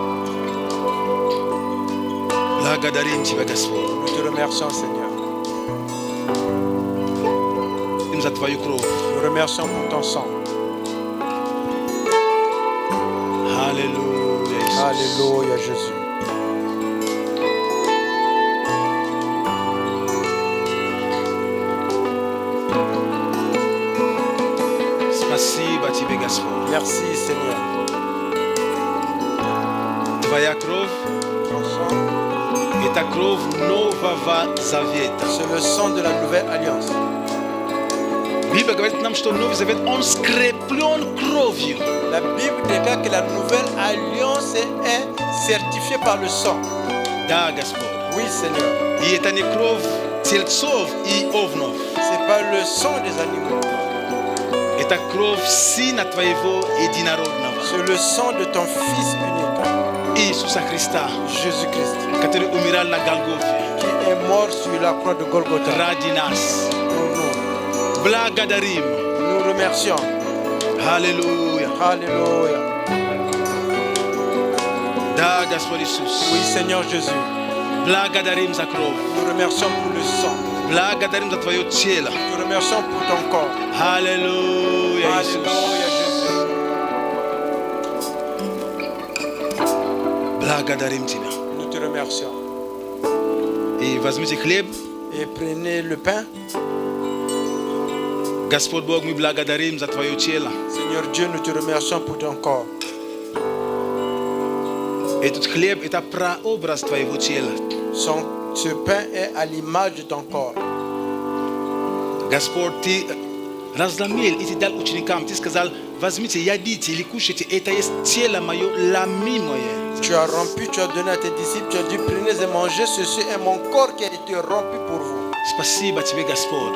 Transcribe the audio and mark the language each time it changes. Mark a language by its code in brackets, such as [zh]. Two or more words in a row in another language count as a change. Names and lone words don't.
[fr] Nous te remercions Seigneur. Nous remercions pour ton sang. Alléluia. Alléluia, Jésus. [ru] Спасибо тебе, Господь. [fr] Merci, Seigneur. [ru] Твоя кровь [fr] Ton sang, [ru] – это кровь Нового Завета. [fr] c'est le sang de la nouvelle alliance. [ru] Библия говорит нам, что Новый Завет, он скреплен кровью. [fr] La Bible déclare que la nouvelle alliance est certifiée par le sang. [ru] Да, Господь. [fr] Oui, Seigneur. [ru] И это не кровь тельцов и овнов. [fr] C'est pas le sang des animaux. [ru] Это кровь Сына Твоего Единородного. [fr] C'est le sang de ton Fils unique, [ru] Иисуса Христа, [fr] Jésus-Christ, [ru] который умирал на Голгофе. [fr] qui est mort sur la croix de Golgotha. [ru] Ради нас. [fr] Nous [ru] Благодарим. [fr] remercions. [ru] Аллилуйя. [fr] Alléluia. [ru] Да, Господь Иисус. [fr] Oui, Seigneur Jésus. [ru] Благодарим за кровь. [fr] Nous remercions pour le sang. [ru] Благодарим за Твое тело. [fr] Nous remercions pour ton corps. [ru] Аллилуйя, Иисус. [fr] Alléluia, Jésus. [ru] Благодарим Тебя. [fr] Nous te remercions. [ru] И возьмите хлеб. [fr] Et prenez le pain. [ru] Господь Бог, мы благодарим за Твое тело. [fr] Seigneur Dieu, nous te remercions pour ton corps. [ru] Этот хлеб – это прообраз Твоего тела. [fr] Ce pain est à l'image de ton corps. [ru] Господь, Ты разломил и Ты дал ученикам. Ты сказал, возьмите, ядите или кушайте. Это есть тело мое, ломимое. [fr] Tu as rompu, tu as donné à tes disciples, tu as dit prenez et mangez, ceci est mon corps qui a été rompu pour vous. [ru] Спасибо Тебе, Господь.